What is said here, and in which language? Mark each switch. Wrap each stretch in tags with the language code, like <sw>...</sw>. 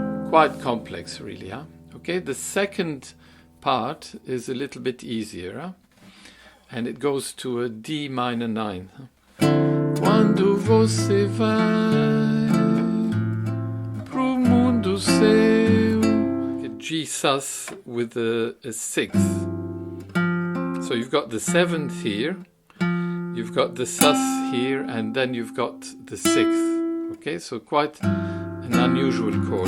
<en>Quite complex really, Okay, the second part is a little bit easier, and it goes to a D minor 9.</en> <pt>Quando você vai pro mundo seu,</pt> <en>a G sus with a 6th. So you've got the 7th here, you've got the sus here, and then you've got the 6th. Okay, so quite an unusual chord.</en>